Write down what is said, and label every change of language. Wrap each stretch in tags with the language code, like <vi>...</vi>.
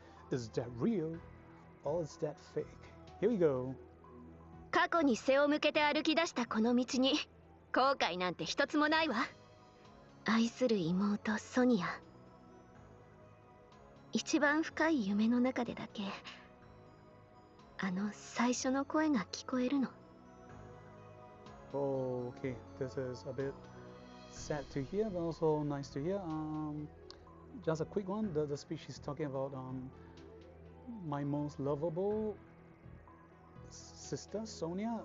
<en>Is that real or is that fake? Here we go.</en> <ja>過去に背を向けて歩き出したこの道に後悔なんて一つもないわ。愛する妹ソニア。一番深い夢の中でだけあの最初の声が聞こえるの。</ja> <en>Oh, okay, this is a bit sad to hear, but also nice to hear. Just a quick one. The speech she's talking about my most lovable sister Sonia.</en>